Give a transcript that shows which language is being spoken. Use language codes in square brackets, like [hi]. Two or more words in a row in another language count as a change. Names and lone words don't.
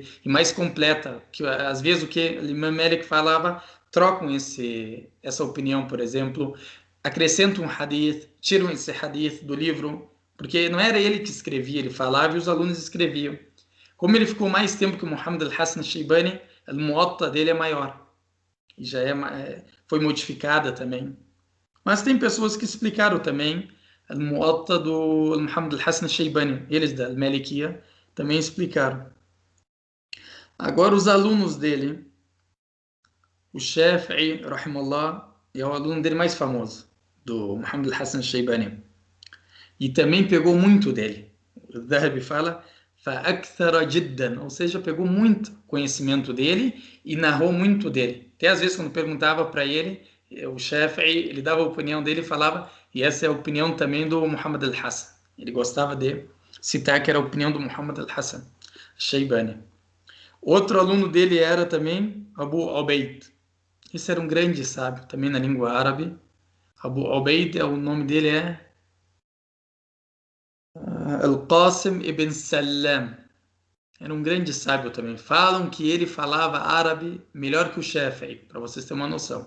[pt] E mais completa, que às vezes o que o Imam Malik falava, trocam essa opinião, por exemplo, acrescentam um hadith, tiram esse hadith do livro, porque não era ele que escrevia, ele falava e os alunos escreviam. Como ele ficou mais tempo que o Muhammad al-Hassan al-Shaybani, a Muwatta dele é maior. E já foi modificada também. Mas tem pessoas que explicaram também a Muwatta do Muhammad al-Hassan al-Shaybani. Eles da Malikiya também explicaram. Agora os alunos dele, o Shafi'i, rahimahullah, é o aluno dele mais famoso, do Muhammad al-Hassan al-Shaybani. E também pegou muito dele. O Dhahabi fala [ar] فأكثر جدا, [pt] ou seja, pegou muito conhecimento dele e narrou muito dele. Até às vezes quando perguntava para ele, o Shafi'i, ele dava a opinião dele e falava, e essa é a opinião também do Muhammad al-Hassan. Ele gostava de citar que era a opinião do Muhammad al-Hassan al-Shaybani. Outro aluno dele era também Abu Ubaid. Esse era um grande sábio, também na língua árabe. Abu Ubaid, o nome dele é Al-Qasim ibn Salam. Era um grande sábio também. Falam que ele falava árabe melhor que o Shafi'i, para vocês terem uma noção.